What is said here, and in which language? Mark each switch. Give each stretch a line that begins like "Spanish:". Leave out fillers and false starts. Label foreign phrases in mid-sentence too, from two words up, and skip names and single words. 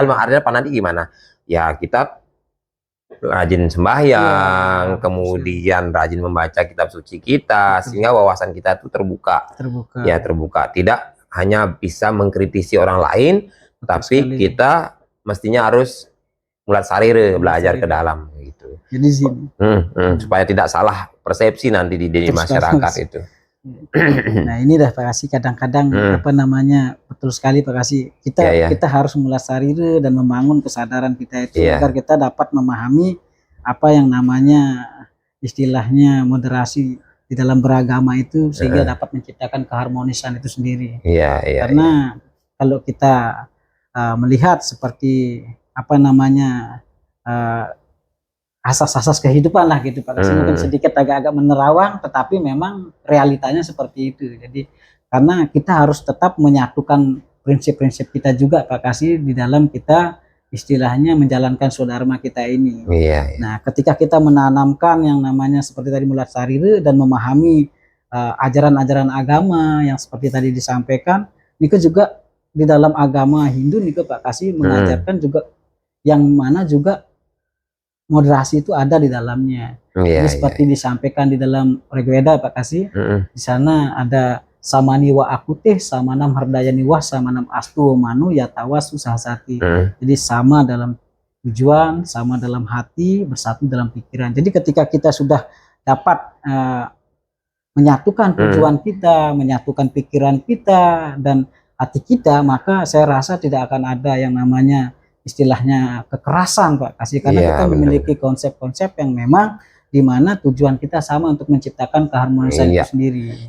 Indonesian: Artinya fanatik gimana? Ya kita rajin sembahyang, kemudian rajin membaca kitab suci kita, sehingga wawasan kita itu terbuka. Ya terbuka, tidak hanya bisa mengkritisi orang lain, tapi kita mestinya harus
Balinese: mulat sarire,
Indonesian: belajar ke dalam gitu. Jadi supaya tidak salah persepsi nanti di masyarakat itu. Nah, ini dah Pak Kasih kadang-kadang apa namanya betul sekali Pak Kasih. Kita harus
Balinese: mulat sarire
Indonesian: dan membangun kesadaran kita itu agar kita dapat memahami apa yang namanya istilahnya moderasi di dalam beragama itu sehingga dapat menciptakan keharmonisan itu sendiri. Karena kalau kita melihat seperti apa namanya asas-asas kehidupan lah gitu Pak Kasih, mungkin sedikit agak-agak menerawang, tetapi memang realitanya seperti itu. Jadi karena kita harus tetap menyatukan prinsip-prinsip kita juga Pak Kasih di dalam kita istilahnya menjalankan swadharma kita ini. Nah, ketika kita menanamkan yang namanya seperti tadi
Balinese: mulat sarire
Indonesian: dan memahami ajaran-ajaran agama yang seperti tadi disampaikan, ini juga di dalam agama Hindu nih Pak Kasih mengajarkan juga yang mana juga moderasi itu ada di dalamnya. Jadi seperti disampaikan di dalam Rigveda Pak Kasih, di sana ada
Sanskrit: samani wa akuteh, samanam hardayani wa samanam astu manu yatawa susahsati.
Indonesian: Jadi sama dalam tujuan, sama dalam hati, bersatu dalam pikiran. Jadi ketika kita sudah dapat menyatukan tujuan kita, menyatukan pikiran kita dan hati kita, maka saya rasa tidak akan ada yang namanya istilahnya kekerasan Pak Kasih, karena kita memiliki konsep-konsep yang memang di mana tujuan kita sama untuk menciptakan keharmonisan itu sendiri.